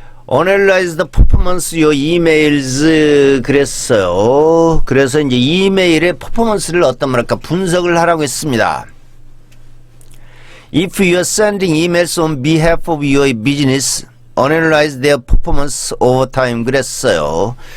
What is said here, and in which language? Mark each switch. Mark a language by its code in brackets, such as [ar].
[en] Analyze the performance of your emails [ko] 그랬어요. 그래서 이제 이메일의 퍼포먼스를 어떤 뭐랄까 분석을 하라고 했습니다. [en] If you are sending emails on behalf of your business, analyze their performance over time [ko] 그랬어요.